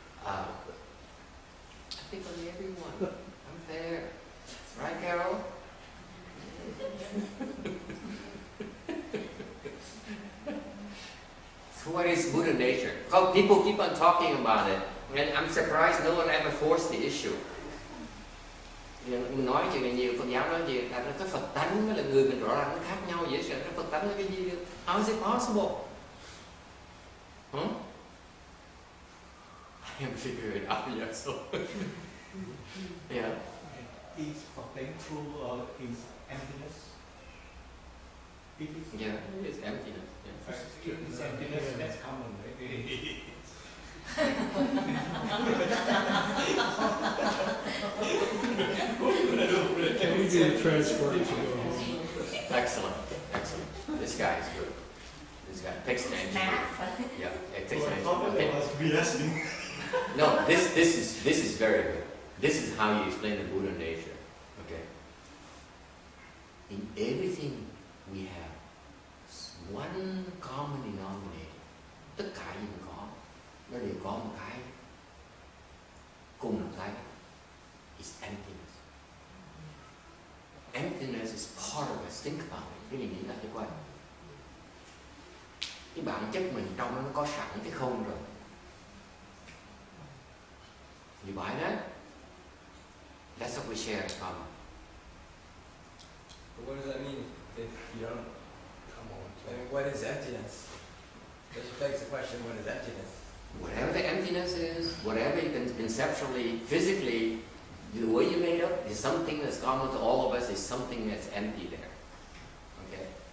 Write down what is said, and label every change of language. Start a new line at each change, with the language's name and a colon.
English: I pick on everyone. I'm fair. Right, Carol? So what is Buddha nature? Because people keep on talking about it, and I'm surprised no one ever forced the issue.
Vietnamese: Mình nói chuyện này nhiều, Phật giáo nói gì là nó có Phật tánh với là người mình rõ ràng nó khác nhau dễ sợ. Nó Phật tánh là cái gì được?
English: How is it possible? Huh? I haven't figured it out yet, so yeah. Is Phật tánh true or is emptiness? It is. Yeah, it's emptiness. Yeah. It's emptiness. That's common, right? Can we do the transference and go home? Excellent, excellent. This guy is good. This guy takes an engineer. Yeah, it takes an engineer. No, this is very good. This is how you explain the Buddha nature. Okay. In everything we have one common denominator.
Vietnamese: Tất cả gì mình có, nó đều có một cái cùng một cái.
English: Is emptiness. Emptiness is part of us. Think about it.
Vietnamese: Cái gì nghĩ là cái quan. Cái bản chất mình trong nó có sẵn cái không rồi.
English: You buy that? That's what we share in common. But what does that mean if you don't? Come on. I mean, what is emptiness? This begs the question: what is emptiness? Whatever the emptiness is, whatever you can conceptually, physically, the way you made up is something that's common to all of us, is something that's empty there. Okay?